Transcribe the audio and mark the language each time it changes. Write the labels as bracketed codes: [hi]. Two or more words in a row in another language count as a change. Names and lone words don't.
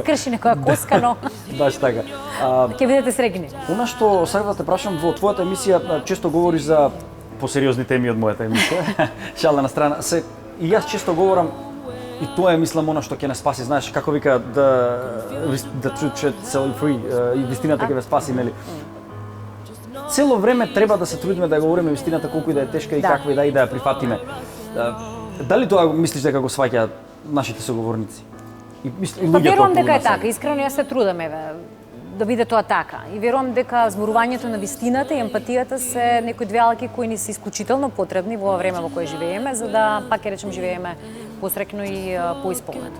[mk] скрши некоја коска, но Баш така. ќе бидете среќни. Она што сакам да те прашам, во твојата емисија често говориш за посериозни теми од мојата емисија. Шала на страна. И јас често говорам и тоа е мислам она што ќе не спаси, знаеш, како вика да [en] truth set free [mk] и вистината ќе ве спаси, нели? Цело време треба да се трудиме да ја говориме вистината колку и да е тешка и Да. каква и да ја прифатиме. Дали тоа мислиш дека го сваќаат нашите соговорници? И Па луѓето верувам околу дека е нас? така, искрено јас се трудам да биде тоа така. И верувам дека зборувањето на вистината и емпатијата се некои две алки кои ни се исклучително потребни во ова време во кое живееме, за да пак ќе речем живееме посреќно и поисполнето.